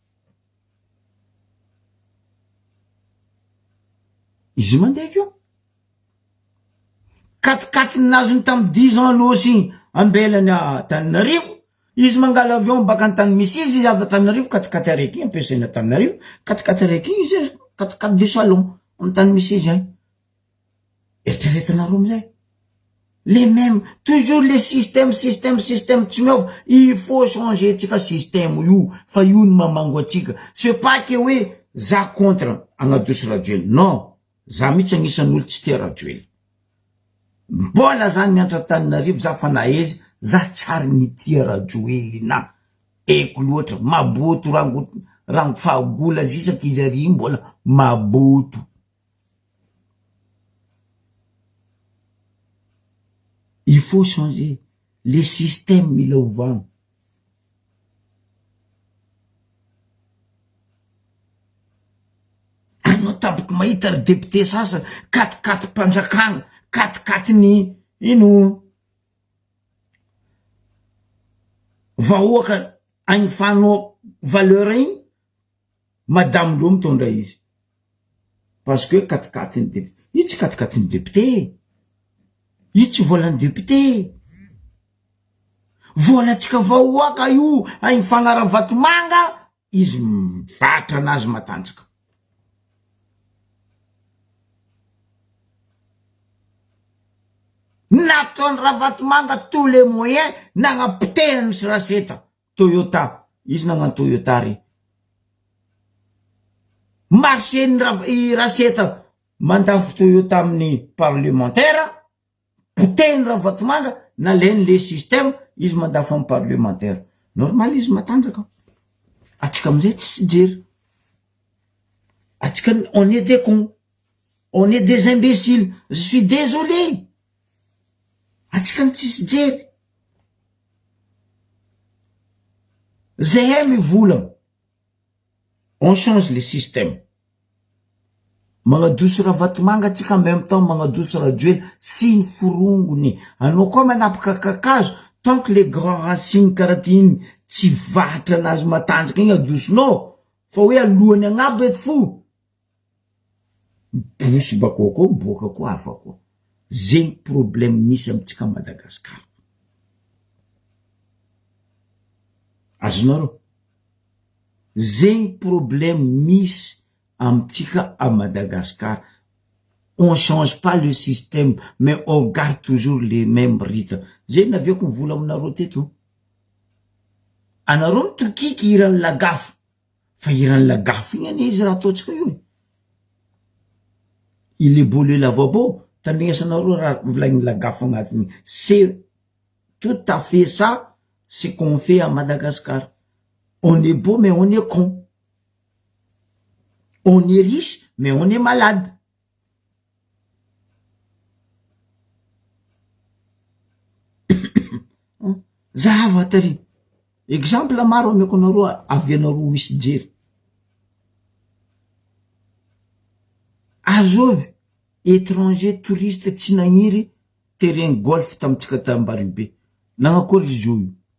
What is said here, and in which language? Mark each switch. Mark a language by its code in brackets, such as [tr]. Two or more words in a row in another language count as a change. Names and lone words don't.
[mg] izy mandeha avio katikaty nazony tamy 10 ans losy ambelany Tananarivo izy mangala avion baka antany misy izy avy Tananarivo katikaty araiky ampiasaina Tananarivo katikaty araiky izy katikaty de salon amy tany misy izy ay eritreretinareo amizay [fr] les mêmes toujours les systèmes [mg] tsy miova [fr] il faut changer [mg] tsika système io fa io no mamango atsika [fr] c'est pas que [mg] hoe za contre agnadoso Rajoely non za mihitsy agnisan'olo tsy tia Rajoely mbola zany miantra Tananarivo za fa nahezy za tsary nitia Rajoely na eko loatra maboto rango fahagola zisaky izy ary mbola maboto [fr] il faut changer les systèmes [mg] mila ovagna anao tabaky mahita ry député sasa katikaty mpanjakagna katikaty ny ino vahoaka agny fanao valeur igny madame lo mitondra izy [fr] parce que [mg] katikaty ny député io tsy katikaty ny député io tsy volan'ny député volatsika vahoaka io agny fagnara vatomanga izy mivatra anazy matanjaka nataony Ravatomanga [fr] tous les moyens [mg] nagnapitehany sy raseta Toyota izy nagnano Toyota ry marcheny raseta mandafy Toyota amin'ny parlementaire potehiny Ravatomanga naleny [fr] le système [mg] izy mandafy amin'ny parlementaire normal izy matanjaka atsika amizay tsy jery atsika [fr] on est des cons on est des imbéciles je suis désolé [mg] atsika tsisy jery zahay mivola [fr] on change le système [mg] magnadoso Ravatomanga atsika [fr] en même temps [mg] magnadoso Rajoely sy ny forongony anao koa manapaka kakazo [fr] tant que les grands racines [mg] karaha iny tsy vatra anazy matanjaka igny adosonao fa hoe alohany agnabo eto fo bosy bakao miboaka koa hafa koa zegny problème misy amitsika Madagascar azonareo zegny problème misy amitsika [fr] à Madagascar on change pas le système mais on garde toujours les mêmes rites [mg] zegny naviako mivola aminareo teto anareo mitokiky iran'ny lagafo fa iran'ny lagafo igny ane izy raha ataotsika io [fr] il est beau le lavabo [mg] tandrignasanareo raha volagny lagafo agnatiny [fr] c'est tout à fait ça ce qu'on fait à Madagascar on est beau mais on est con on est riche mais on est malade [mg] zava tary exemple maro ameko anareo avy anareo misy jery azovy [fr] étranger touriste [mg] tsy nagniry [fr] terrain golf [mg] tamitsika Tambaribe nagnakory izy io